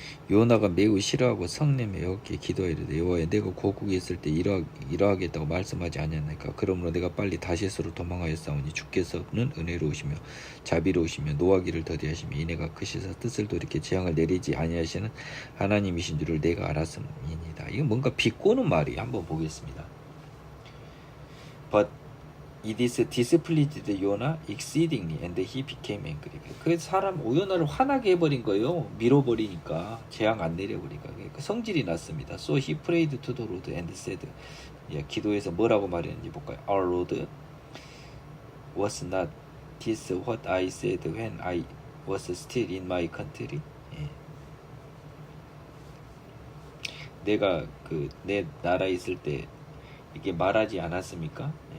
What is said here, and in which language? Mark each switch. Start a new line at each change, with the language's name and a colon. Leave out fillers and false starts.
Korean: 요나가 매우 싫어하고 성내며 여호와께 기도하이르되 여호와여 내가 고국에 있을 때 이러하겠다고 말씀하지 아니하나이까. 그러므로 내가 빨리 다시스로 도망하였사오니 주께서는 은혜로우시며 자비로우시며 노하기를 더디하시며 이내가 크시사 뜻을 돌이켜 재앙을 내리지 아니하시는 하나님이신 줄을 내가 알았음이니이다. 이건 뭔가 비꼬는 말이. 한번 보겠습니다.
English: But it is displeased Jonah exceedingly, and he became angry.
Korean: 그 사람 요나를 화나게 해버린 거예요. 밀어버리니까 재앙 안 내려버리니까 성질이 났습니다.
English: So he prayed to the Lord and said,
Korean: 기도해서 뭐라고 말했는지 볼까요?
English: Our Lord, was not this what I said when I was still in my country?
Korean: 내가 내 나라에 있을 때 이게 말하지 않았습니까?